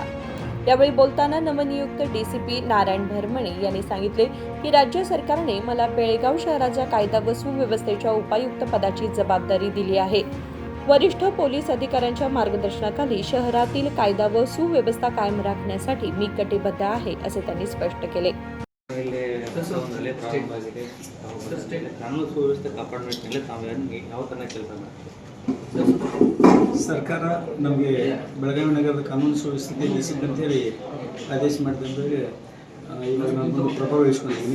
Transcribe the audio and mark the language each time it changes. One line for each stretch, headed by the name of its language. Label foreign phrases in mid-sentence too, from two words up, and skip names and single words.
Marathi: यावेळी बोलताना नवनियुक्त डीसीपी नारायण भरमणे यांनी सांगितले की राज्य सरकारने मला बेळगाव शहराच्या कायदा व सुव्यवस्थेच्या उपायुक्त पदाची जबाबदारी दिली आहे। वरिष्ठ पोलीस अधिकाऱ्यांच्या मार्गदर्शनाखाली शहरातील कायदा व सुव्यवस्था कायम राखण्यासाठी मी कटिबद्ध आहे, असे त्यांनी स्पष्ट केले।
Kannada: ಸರ್ಕಾರ ನಮಗೆ ಬೆಳಗಾವಿ ನಗರದ ಕಾನೂನು ಸುವ್ಯವಸ್ಥೆಗೆ ಡಿಸಿಪ್ಲಿನ್ ಅಂತೇಳಿ ಆದೇಶ ಮಾಡಿದಂಗೆ ಇವಾಗ ನಾನು ಪ್ರಭಾವ ವಹಿಸ್ಕೊಂಡಿದ್ದೀನಿ।